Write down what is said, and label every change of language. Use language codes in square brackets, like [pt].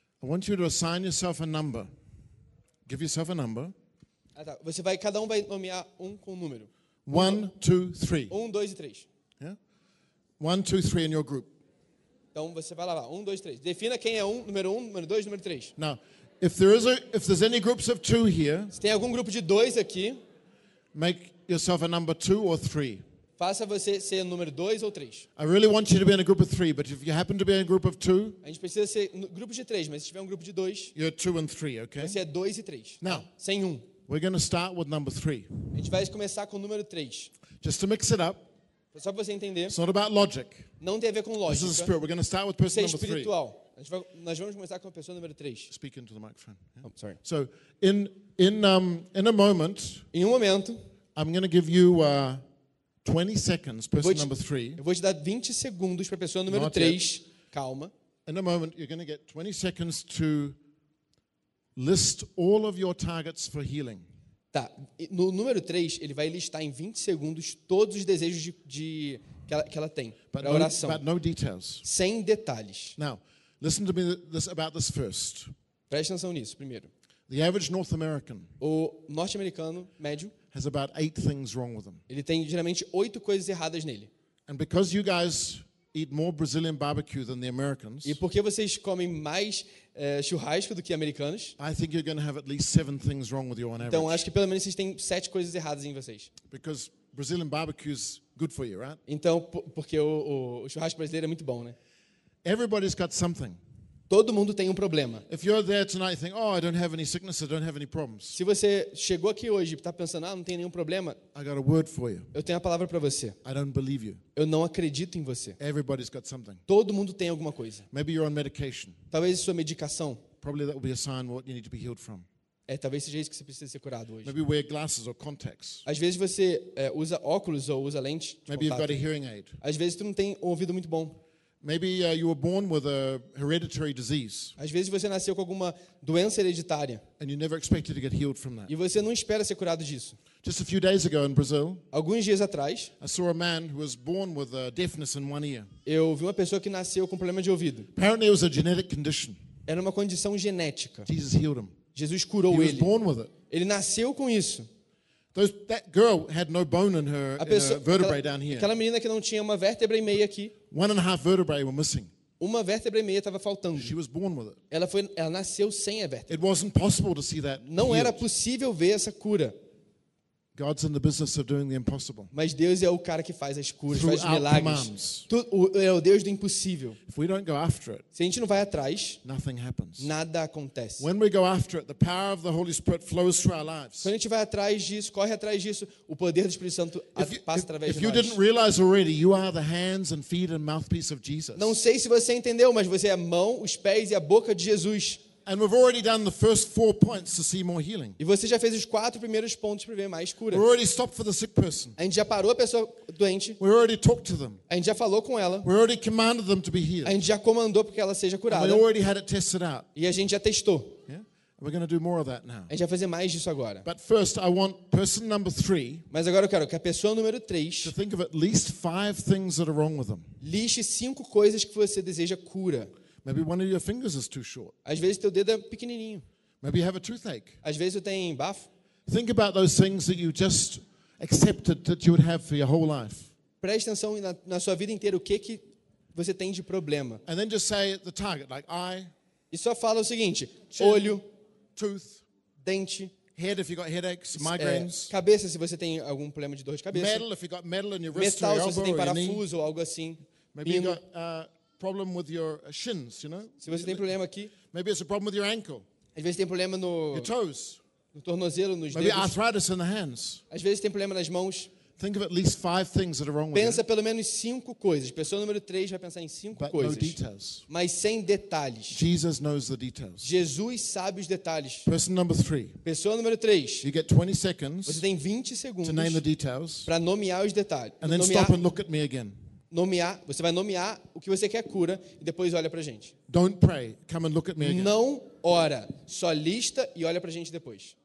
[en] I want you to assign yourself a number. Give yourself a number. [pt] Ah, tá. Você vai, cada um vai nomear um com um número. [en] One, two, three. [pt] Um, dois e três. [en] Yeah. One, two, three in your group. [pt] Então você vai lá, um, dois, três. Defina quem é um, número um, número dois, número três. [en] Now, if there is a, if there's any groups of two here, [pt] se tem algum grupo de dois aqui, [en] make yourself a number two or three. [pt] Faça você ser número dois ou três. [en] I really want you to be in a group of three, but if you happen to be in a group of two, [pt] a gente precisa ser grupo de três, mas se tiver um grupo de dois, [en] you're two and three, okay? [pt] Você é dois e três. [en] Now, [pt] sem um. [en] We're going to start with number three. [pt] A gente vai começar com o número três. [en] Just to mix it up. [pt] Só para você entender. [en] It's not about logic. [pt] Não tem a ver com lógica. [en] This is spirit. We're going to start with person number three. [pt] Espiritual. Nós vamos começar com a pessoa número 3. [en] Speak into the microphone. Yeah? Oh, sorry. So, in a moment. [pt] Em um momento. [en] I'm going to give you 20 seconds, person number 3. [pt] Eu vou te dar 20 segundos para a pessoa número 3. Calma. [en] In a moment, you're going to get 20 seconds to list all of your targets for healing. [pt] Tá. No número 3, ele vai listar em 20 segundos todos os desejos de que ela tem para a oração. [en] But no details. [pt] Sem detalhes. [en] Now, listen to me this, about this first. [pt] Preste atenção nisso primeiro. [en] The average North American. [pt] O norte-americano médio [en] has about 8 things wrong with him. [pt] Ele tem geralmente 8 coisas erradas nele. [en] And because you guys eat more Brazilian barbecue than the Americans. [pt] E porque vocês comem mais churrasco do que americanos? [en] I think you're going to have at least 7 things wrong with you on average. [pt] Então acho que pelo menos vocês têm 7 coisas erradas em vocês. [en] Because Brazilian barbecue is good for you, right? [pt] Então porque o churrasco brasileiro é muito bom, né? [en] Everybody's got something. [pt] Todo mundo tem um problema. [en] If you're there tonight, think, oh, I don't have any sickness, I don't have any problems. [pt] Se você chegou aqui hoje e está pensando, não tenho nenhum problema. [en] I got a word for you. [pt] Eu tenho a palavra para você. [en] I don't believe you. [pt] Eu não acredito em você. [en] Everybody's got something. [pt] Todo mundo tem alguma coisa. [en] Maybe you're on medication. [pt] Talvez sua medicação. [en] Probably that will be a sign what you need to be healed from. [pt] Talvez seja isso que você precisa ser curado hoje. [en] Maybe wear glasses or contacts. [pt] Às vezes você usa óculos ou usa lente de contato. [en] Maybe you've got a hearing aid. [pt] Às vezes tu não tem um ouvido muito bom. [en] Maybe you were born with a hereditary disease. [pt] Às vezes você nasceu com alguma doença hereditária. [en] And you never expected to get healed from that. [pt] E você não espera ser curado disso. [en] Just a few days ago in Brazil. [pt] Alguns dias atrás. [en] I saw a man who was born with a deafness in one ear. [pt] Eu vi uma pessoa que nasceu com problema de ouvido. [en] Apparently it was a genetic condition. [pt] Era uma condição genética. [en] Jesus healed him. [pt] Jesus curou ele. [en] He was born with it. [pt] Ele nasceu com isso. [en] That girl had no bone in her vertebrae down here. [pt] Aquela menina que não tinha uma vértebra e meia aqui. [en] One and a half vertebrae were missing. [pt] Uma vértebra e meia estava faltando. [en] She was born with it. [pt] Ela nasceu sem a vértebra. [en] It wasn't possible to see that healed. [pt] Não era possível ver essa cura. [en] God's in the business of doing the impossible. [pt] Mas Deus é o cara que faz as curas, faz milagres. É o Deus do impossível. [en] If we don't go after it, [pt] se a gente não vai atrás, [en] nothing happens. [pt] Nada acontece. [en] When we go after it, the power of the Holy Spirit flows through our lives. [pt] Quando a gente vai atrás disso, corre atrás disso, o poder do Espírito Santo passa através de nós. [en] If you didn't realize already, you are the hands and feet and mouthpiece of Jesus. [pt] Não sei se você entendeu, mas você é a mão, os pés e a boca de Jesus. [en] And we've already done the first 4 points to see more healing. [pt] E você já fez os 4 primeiros pontos para ver mais cura. [en] We already stopped for the sick person. [pt] A gente já parou a pessoa doente. [en] We already talked to them. [pt] A gente já falou com ela. [en] We already commanded them to be healed. [pt] A gente já comandou para que ela seja curada. [en] And we already had it tested out. [pt] E a gente já testou. [en] Yeah? We're going to do more of that now. [pt] A gente vai fazer mais disso agora. [en] But first I want person number 3. [pt] Mas agora eu quero que a pessoa número 3 [en] to think of at least 5 things that are wrong with them. [pt] Liste 5 coisas que você deseja cura. [en] Maybe one of your fingers is too short. [pt] Às vezes teu dedo é pequenininho. [en] Maybe you have a toothache. [pt] Às vezes eu tenho bafo. [en] Think about those things that you just accepted that you would have for your whole life. [pt] Preste atenção na sua vida inteira o que você tem de problema. [en] And then just say the target, like eye. [pt] E só fala o seguinte: olho, [en] tooth, [pt] dente. [en] Head, if you got headaches, migraines. [pt] Cabeça, se você tem algum problema de dor de cabeça. [en] Metal, if you got metal in your wrist, [pt] metal, [en] or your elbow, [pt] se você tem parafuso [en] or your knee, [pt] ou algo assim. [en] Maybe you got problem with your shins, you know? [pt] Se você tem problema aqui. [en] Maybe it's a problem with your ankle. [pt] Às vezes tem problema no [en] your toes. [pt] No tornozelo, nos [en] maybe [pt] dedos. [en] Maybe arthritis in the hands. [pt] Às vezes tem problema nas mãos. [en] Think of at least 5 things that are wrong with [pt] pensa [en] you. [pt] Pelo menos 5 coisas. Pessoa número 3 vai pensar em 5 coisas. [en] No details. [pt] Mas sem detalhes. [en] Jesus knows the details. [pt] Jesus sabe os detalhes. [en] Person number 3. [pt] Pessoa número 3. [en] You get 20 seconds. [pt] Você tem 20 segundos. [en] To name the details. [pt] Para nomear os detalhes. [en] And then stop and look at me again. [pt] Nomear, você vai nomear o que você quer cura e depois olha pra gente. [en] Don't pray. Come and look at me again. [pt] Não ora, só lista e olha pra gente depois.